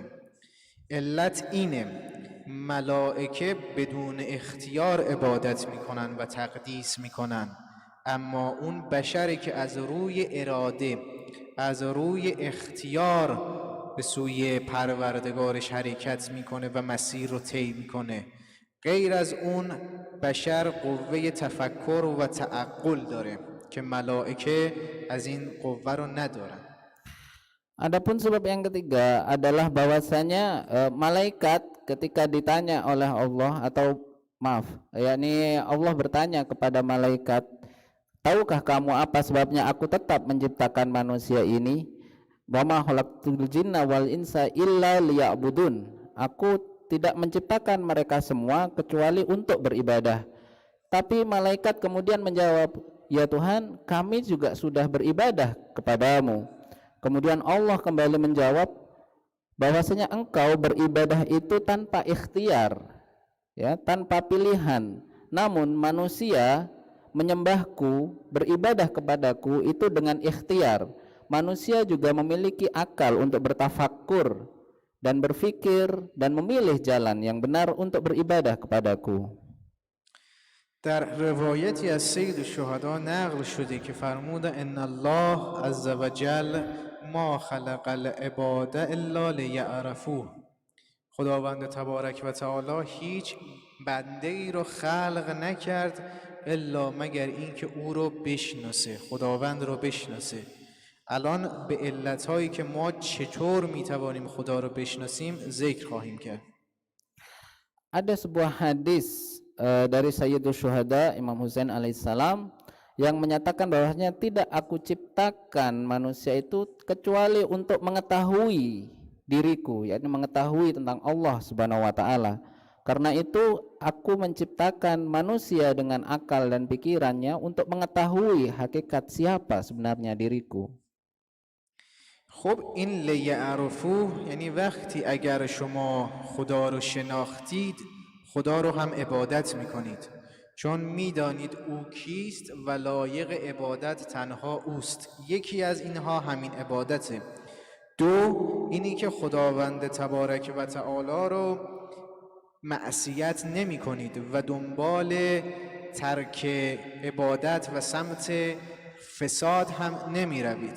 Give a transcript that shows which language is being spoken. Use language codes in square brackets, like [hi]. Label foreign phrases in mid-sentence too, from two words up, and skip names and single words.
[fa] علت اینه ملائکه بدون اختیار عبادت میکنن و تقدیس میکنن، اما اون بشری که از روی اراده، از روی اختیار به سوی پروردگارش حرکت میکنه و مسیر رو طی میکنه. غیر از اون بشر قوه تفکر و تعقل داره که ملائکه از این قوه رو ندارن. [id] Adapun sebab yang ketiga adalah bahwasanya malaikat ketika ditanya oleh Allah, atau maaf, yakni Allah bertanya kepada malaikat, tahukah kamu apa sebabnya aku tetap menciptakan manusia ini? [ar] وما خلقت الجن والإنس إلا ليعبدون. [id] Aku tidak menciptakan mereka semua kecuali untuk beribadah. Tapi malaikat kemudian menjawab, ya Tuhan, kami juga sudah beribadah kepadamu. Kemudian Allah kembali menjawab bahwasanya engkau beribadah itu tanpa ikhtiar, ya, tanpa pilihan. Namun manusia menyembahku, beribadah kepadaku itu dengan ikhtiar. Manusia juga memiliki akal untuk bertafakkur dan berfikir dan memilih jalan yang benar untuk beribadah kepadaku. [fa] در روایتی از سید الشهدا نقل شده که فرموده [ar] ان الله عز وجل ما خلق العباد الا لیعرفوه. [fa] خداوند تبارک و تعالی هیچ بنده ای رو خلق نکرد الا مگر این که او رو بشناسه، خداوند رو بشناسه. الان به علتهایی که ما چطور میتوانیم خدا رو بشناسیم ذکر خواهیم کرد. [id] Ada sebuah hadis dari Sayyidul Syuhada Imam Husain alaihissalam yang menyatakan bahwasanya tidak aku ciptakan manusia itu kecuali untuk mengetahui diriku, yakni mengetahui tentang Allah [ar] سبحانه وتعالى. [id] Karena itu aku menciptakan manusia dengan akal dan pikirannya untuk mengetahui hakikat siapa sebenarnya diriku. [fa] خب این لیعرفوه یعنی وقتی اگر شما خدا رو شناختید خدا رو هم عبادت میکنید، چون میدانید او کیست و لایق عبادت تنها اوست. یکی از اینها همین عبادته. دو، اینی که خداوند تبارک و تعالی رو معصیت نمی کنید و دنبال ترک عبادت و سمت فساد هم نمی روید.